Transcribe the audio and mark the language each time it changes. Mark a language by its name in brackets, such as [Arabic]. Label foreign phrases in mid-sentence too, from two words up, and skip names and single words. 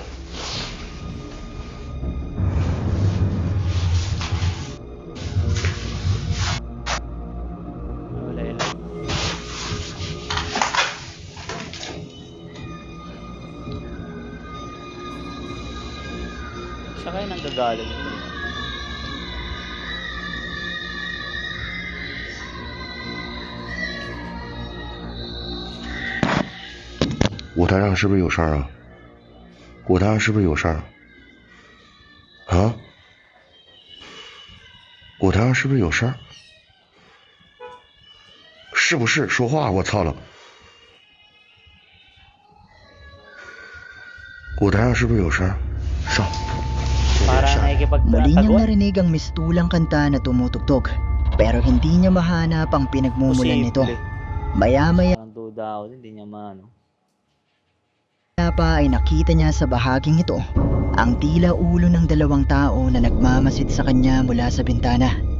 [Filipino] Wala yun. Siya kaya nanggagaling ito. [Chinese] 舞台上是不是有声啊？舞台上是不是有声？啊？舞台上是不是有声？是不是说话？我操了！舞台上是不是有声？上。 [Filipino] Para Muli niyang nakikipagtagon. narinig ang mistulang kanta na tumutugtog, pero hindi niya mahanap ang pinagmumulan nito. Maya-maya Parang duda ako, hindi niya maano. pa ay nakita niya sa bahaging ito ang tila ulo ng dalawang tao na nagmamasid sa kanya mula sa bintana.